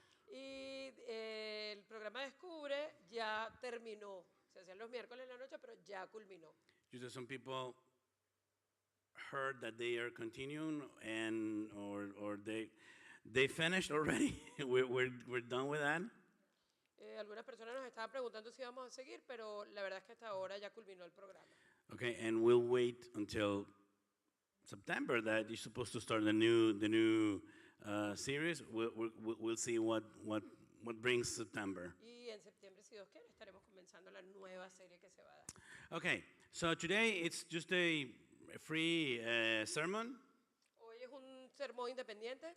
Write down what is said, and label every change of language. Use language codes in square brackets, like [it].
[es] Y el programa Descubre ya terminó. Se hacían los miércoles en la noche, pero ya culminó. [en] Just some people heard that they are continuing or they finished already. we're done with that. [es] Algunas personas nos estaban preguntando si íbamos a seguir, pero la verdad es que hasta ahora ya culminó el programa. [en] Okay, and we'll wait until September that you're supposed to start the new series. We'll see what brings September. [es] Y en septiembre, si Dios quiere, estaremos comenzando la nueva serie que se va a dar. [en] Okay, so today it's just a free sermon. [es] Hoy es un sermón independiente,